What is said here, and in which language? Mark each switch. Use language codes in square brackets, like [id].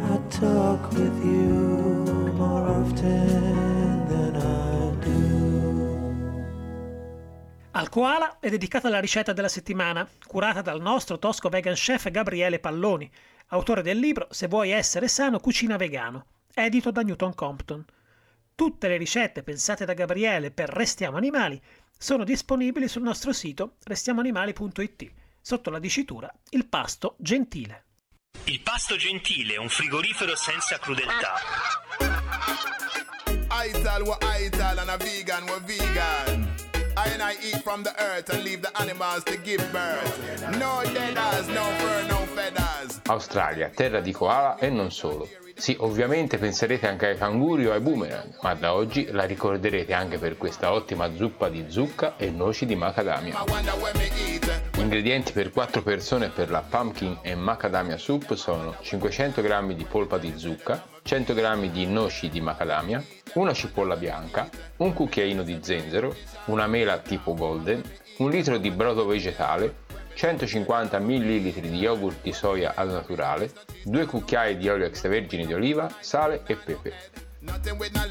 [en] talk with you more often than I do. [it] Al Koala è dedicata alla ricetta della settimana, curata dal nostro tosco vegan chef Gabriele Palloni, autore del libro Se vuoi essere sano, cucina vegano, edito da Newton Compton. Tutte le ricette pensate da Gabriele per Restiamo Animali sono disponibili sul nostro sito restiamoanimali.it, sotto la dicitura Il Pasto Gentile. Il Pasto Gentile, un frigorifero senza crudeltà. [en] Ital, we're ital, and a vegan, we're vegan. I and I eat from the earth and leave the animals to give birth. No deadas, no fur, no feathers. [it] Australia, terra di koala e non solo. Sì, ovviamente penserete anche ai canguri o ai boomerang, ma da oggi la ricorderete anche per questa ottima zuppa di zucca e noci di macadamia. Ingredienti per 4 persone per la pumpkin e macadamia soup sono 500 g di polpa di zucca, 100 g di noci di macadamia, una cipolla bianca, un cucchiaino di zenzero, una mela tipo golden, 1 litro di brodo vegetale, 150 ml di yogurt di soia al naturale, 2 cucchiai di olio extravergine di oliva, sale e pepe.